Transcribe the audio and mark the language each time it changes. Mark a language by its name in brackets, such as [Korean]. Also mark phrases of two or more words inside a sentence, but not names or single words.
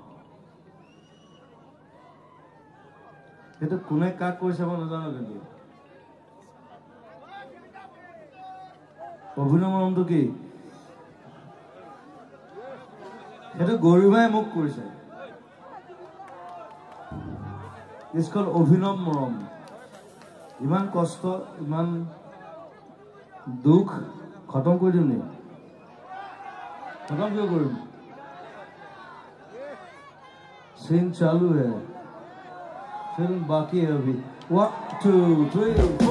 [Assamese] সেইটো কোনে কাক কৈছে মই নাজানো কিন্তু অভিনৱ মৰমটো কি সেইটো গৰিমাই মোক কৰিছে ইস্কল অভিনৱ মৰম ইমান কষ্ট ইমান দুখ খতম কৰি দিম নেকি [Hindi] खत्म क्यों करूं सीन चालू है फिल्म बाकी है अभी 1 2 3